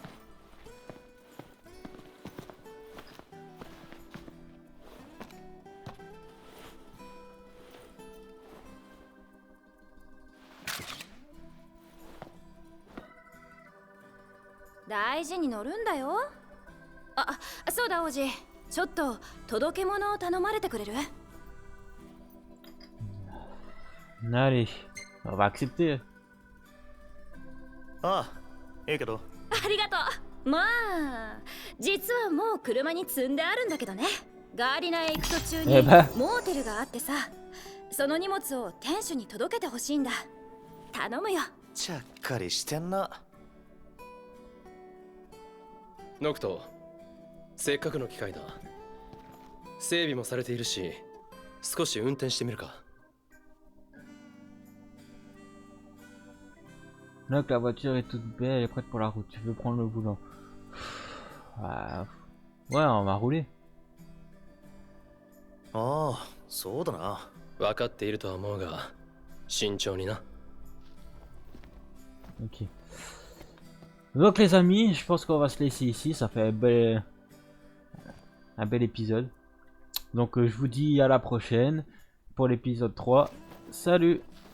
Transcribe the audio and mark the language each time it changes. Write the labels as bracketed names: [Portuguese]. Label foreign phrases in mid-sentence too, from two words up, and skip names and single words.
[Japanese] 大事に乗るんだよ。あ、そうだ王子。ちょっと届け物を頼まれてくれる？ [French] Allez, on va accepter. [Japanese] ああ、いいけど。ありがとう。まあ、実はもう車に積んであるんだけどね。ガーリナへ行く途中にモーテルがあってさ、その荷物を店主に届けてほしいんだ。頼むよ。ちゃっかりしてんな。ノクト、せっかくの機会だ。整備もされているし、少し運転してみるか。 [French] Là que la voiture est toute belle, elle est prête pour la route. Tu veux prendre le volant? Ouais, on va rouler. [Japanese] ああ、そうだな。分かっているとは思うが、慎重にな。 [French] Ok. Donc les amis, je pense qu'on va se laisser ici. Ça fait un bel épisode. Donc je vous dis à la prochaine pour l'épisode 3. Salut!